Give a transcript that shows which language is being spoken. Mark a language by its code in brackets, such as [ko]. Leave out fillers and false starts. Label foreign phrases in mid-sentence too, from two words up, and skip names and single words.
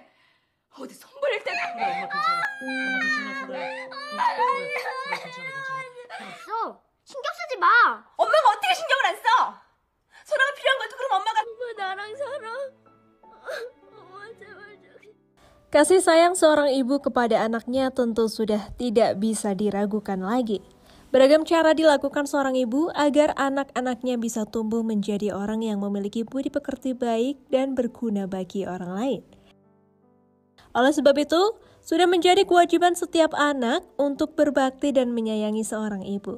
[ko] 어디 손버릴 때가. 엄마 괜찮아. 엄마 괜찮아, 소라야. 그래, 괜찮아. 알았어. 신경 쓰지 마. 엄마가 어떻게 신경을 안 써? 소라가 필요한 것도 그럼 엄마가. 엄마 나랑 살아. 엄마 제발 좀. [id] Kasih sayang seorang ibu kepada anaknya tentu sudah tidak bisa diragukan lagi. Beragam cara dilakukan seorang ibu agar anak-anaknya bisa tumbuh menjadi orang yang memiliki budi pekerti baik dan berguna bagi orang lain. Oleh sebab itu, sudah menjadi kewajiban setiap anak untuk berbakti dan menyayangi seorang ibu.